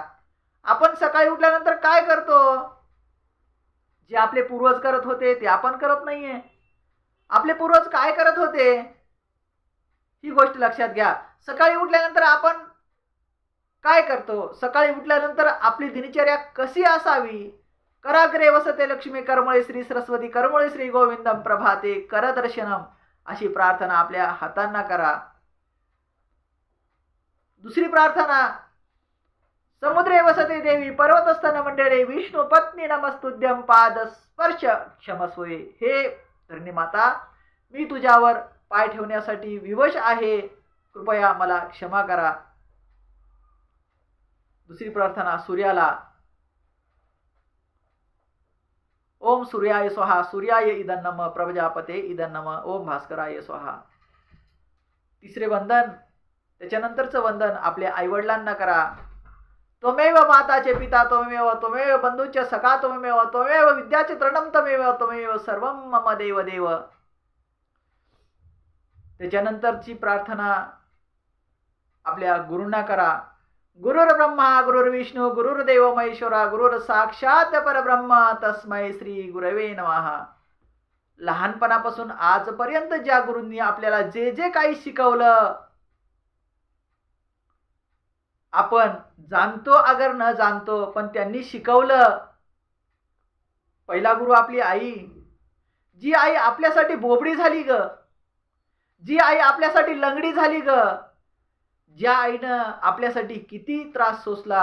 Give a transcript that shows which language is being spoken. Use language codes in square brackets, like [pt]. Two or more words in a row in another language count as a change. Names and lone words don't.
[mr] आपण सकाळी उठल्यानंतर काय करतो, जे आपले पूर्वज करत होते ते आपण करत नाहीये. आपले पूर्वज काय करत होते ही गोष्ट लक्षात घ्या. सकाळी उठल्यानंतर आपण काय करतो, सकाळी उठल्यानंतर आपली दिनचर्या कशी असावी. [sa] कराग्रे वसते लक्ष्मी कर्मळे श्री सरस्वती कर्मळे श्री गोविंदम प्रभाते करदर्शनम, [mr] अशी प्रार्थना आपल्या हातांना करा. दुसरी प्रार्थना, [sa] समुद्रे वसते देवी पर्वतस्थान मंडळे विष्णू पत्नी नमस्तुद्यम पाद स्पर्श क्षमस्वे. [mr] हे धरणी माता, मी तुझ्यावर पाय ठेवण्यासाठी विवश आहे, कृपया मला क्षमा करा. दुसरी प्रार्थना सूर्याला, [sa] ओम सूर्याय स्वाहा सूर्याय इदं नमः प्रजापते इदं नमः ओम भास्कराय स्वाहा. [mr] तिसरे वंदन, त्याच्यानंतरचं वंदन आपल्या आईवडिलांना करा. [sa] त्वमेव माताचे पिता त्वमेव, त्वमेव बंधूचे सखा त्वमेव, त्वमेव विद्याचे तृणम त्वमेव, त्वमेव सर्वं मम देव देव. [mr] त्याच्यानंतरची प्रार्थना आपल्या गुरूंना करा. [sa] गुरुर ब्रह्मा गुरुर्विष्णू गुरुर्देव महेश्वरा गुरुर साक्षात परब्रह्म तस्मै श्री गुरवे नमः. [mr] लहानपणापासून आजपर्यंत ज्या गुरूंनी आपल्याला जे जे काही शिकवलं, आपण जाणतो अगर न जाणतो, पण त्यांनी शिकवलं. पहिला गुरु आपली आई, जी आई आपल्यासाठी बोबडी झाली ग, जी आई आपल्यासाठी लंगडी झाली ग, ज्या आईनं आपल्यासाठी किती त्रास सोसला.